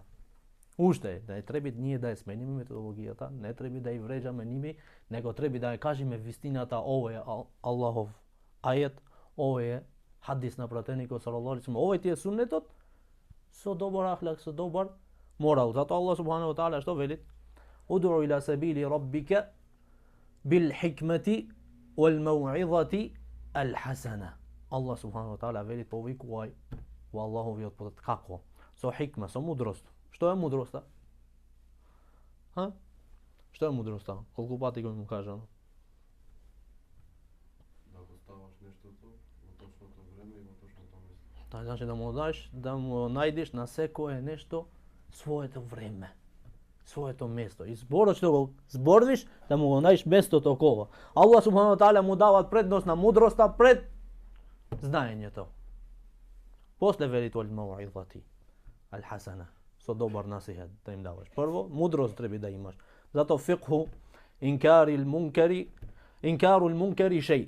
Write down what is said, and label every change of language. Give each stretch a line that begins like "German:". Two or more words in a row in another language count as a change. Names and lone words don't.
Macedonian: Уште, не треба ние да ја смениме методологијата, не треба да ја вреđаме ними, него треба да ја кажеме вистината, ово е Аллахов ајет, ово е хадис на пратеникот
Arabic: صلى الله عليه وسلم,
Macedonian: овој ти е суннетот, со добар ахлак, со добар морал. Зато Аллах
Arabic: سبحانه وتعالى
Macedonian: што вели?
Arabic: ادع إلى سبيل ربك بالحكمة والموعظة الحسنة.
Macedonian: Аллах
Arabic: سبحانه وتعالى
Macedonian: вели повикувај во Аллаховиот пат. Како? Со хикма, со мудрост. Што е мудроста? Што е мудроста? Колку пати го му кажано? Да го ставаш нештото во точното време и во точното место. Така значи да му најдеш на секое нешто своето време, своето место. И зборот што го зборвиш, да му го најдеш местото около. Аллах
Arabic: سبحانه وتعالى
Macedonian: му дава предност на мудроста пред знаењето. После вели тоа
Arabic: الموعظة الحسنة,
Macedonian: со добар насихат да им даваш. Прво, мудрост треба да имаш. Зато
Arabic: فقه إنكار المنكر شيء.